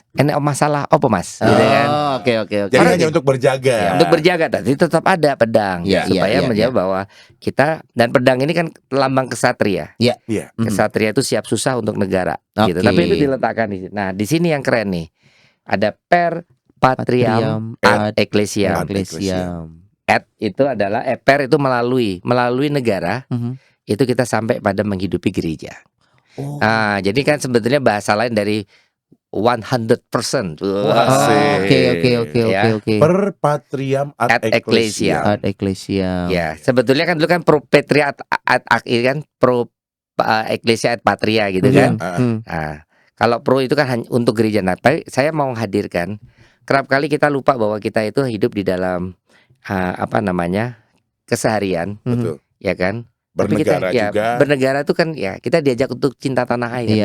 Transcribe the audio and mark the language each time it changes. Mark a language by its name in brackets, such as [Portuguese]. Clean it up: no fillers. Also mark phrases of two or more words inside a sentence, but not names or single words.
[Indonesian] Enek masalah apa Mas? Gitu kan. Oh, oke. jadi Karena hanya untuk berjaga. Ya, untuk berjaga tadi tetap ada pedang Iya, supaya iya, iya, menjawab bahwa kita dan pedang ini kan lambang kesatria. Iya. Kesatria itu siap susah untuk negara gitu. Oke. Tapi itu diletakkan di sini. Nah, di sini yang keren nih. Ada [Latin] per patriam ad ecclesiam. [Indonesian] Ecclesiam. Ad itu adalah per itu melalui negara itu kita sampai pada menghidupi gereja. Oh. Nah, jadi kan sebetulnya bahasa lain dari 100%. Wah, Oke. Ya. [Latin] Per patriam ad Ad ecclesiam. Ad Ecclesiam. [Indonesian] Ya, sebetulnya kan dulu kan [Latin] pro patria ad [Indonesian] kan [Latin] pro ecclesia ad patria [Indonesian] gitu kan. Nah, kalau pro itu kan hanya untuk gereja. Nah, tapi saya mau menghadirkan kerap kali kita lupa bahwa kita itu hidup di dalam keseharian, Betul. ya kan? Tapi Bernegara kita, juga. Bernegara itu kan ya kita diajak untuk cinta tanah air.